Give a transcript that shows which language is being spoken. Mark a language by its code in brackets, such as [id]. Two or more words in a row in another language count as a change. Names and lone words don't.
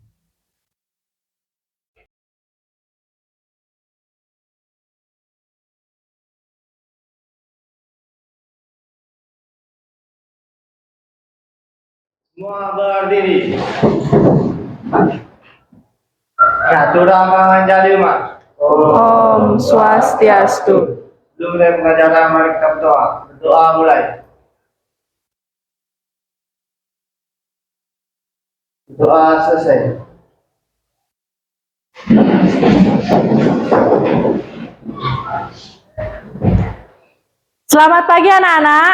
[id] Semua berdiri. [ban] Atura manganjali mak. Om Swastiastu. [id] Sebelum mulai pengajaran, mari kita berdoa. Berdoa mulai. Doa selesai. Selamat pagi anak-anak.